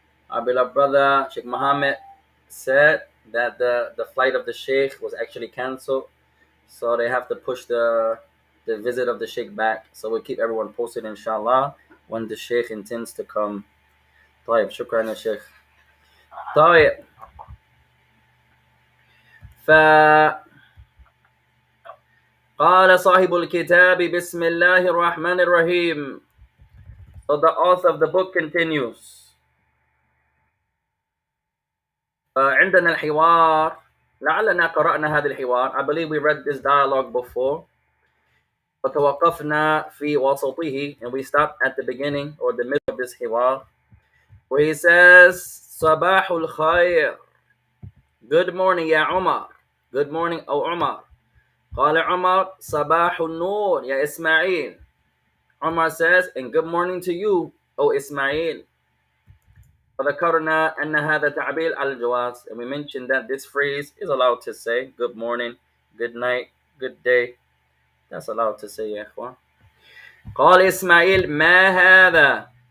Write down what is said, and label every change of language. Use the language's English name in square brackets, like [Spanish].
[English] Our beloved brother, Sheikh Muhammad, said that the flight of the Sheikh was actually canceled. So they have to push the visit of the Sheikh back. So we'll keep everyone posted, inshallah, when the Sheikh intends to come. [Arabic] طيب شكرا يا شيخ. طيب قال صاحب الكتاب بسم الله الرحمن الرحيم. [English] So the author of the book continues. [Arabic] عندنا الحوار. لعلنا قرأنا هذا الحوار. [English] I believe we read this dialogue before. [Arabic] وتوقفنا في وسطه, [English] and we stopped at the beginning or the middle of this حوار, where he says [Arabic] صباح الخير. [English] Good morning [Arabic] يا عمر. [English] Good morning [Arabic] أو عمر. قال عمر صباح النور يا إسماعيل. [English] Umar says, and good morning to you, O Ismail. [Arabic] فذكرنا أن هذا تعبير على الجواز, [English] and we mentioned that this phrase is allowed to say good morning, good night, good day. That's allowed to say, [Arabic] يا إخوان. قال إسماعيل ما هذا.